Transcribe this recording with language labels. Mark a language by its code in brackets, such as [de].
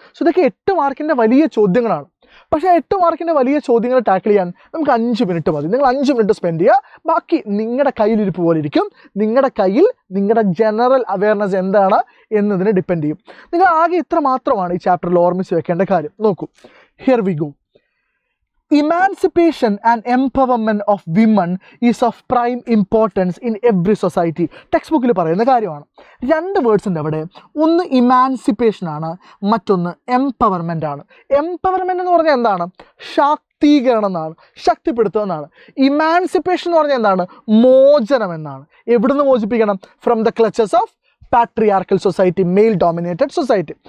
[ml] So ഇതൊക്കെ 8 മാർക്കിൻ്റെ വലിയ ചോദ്യങ്ങളാണ്. പക്ഷേ 8 മാർക്കിൻ്റെ വലിയ ചോദ്യങ്ങൾ ടാക്കിൾ ചെയ്യാൻ നമുക്ക് 5 മിനിറ്റ് മതി. നിങ്ങൾ 5 മിനിറ്റ് സ്പെൻഡ് ചെയ്യുക. ബാക്കി നിങ്ങളുടെ കയ്യിലിരിപ്പ് പോലെ ഇരിക്കും. നിങ്ങളുടെ കയ്യിൽ നിങ്ങളുടെ ജനറൽ അവയർനെസ് എന്താണ് എന്നതിനെ ഡിപ്പെൻഡ് ചെയ്യും. നിങ്ങൾ ആകെ ഇത്ര മാത്രമാണ് ഈ ചാപ്റ്ററിൽ ഓർമ്മിച്ച് വെക്കേണ്ട കാര്യം. നോക്കൂ, [en] Here we go. Emancipation and empowerment of women is of prime importance in every society. [ml] Text ബുക്കിൽ പറയുന്ന കാര്യമാണ്. 2 വേർഡ്സ് ഉണ്ട് അവിടെ. ഒന്ന് ഇമാൻസിപ്പേഷൻ ആണ്, മറ്റൊന്ന് എംപവർമെൻ്റ് ആണ്. എംപവർമെൻ്റ് എന്ന് പറഞ്ഞാൽ എന്താണ്? ശാക്തീകരണം എന്നാണ്, ശക്തിപ്പെടുത്തുക എന്നാണ്. ഇമാൻസിപ്പേഷൻ എന്ന് പറഞ്ഞാൽ എന്താണ്? മോചനം എന്നാണ്. എവിടുന്ന് മോചിപ്പിക്കണം? [en] From the clutches of patriarchal society, male dominated society.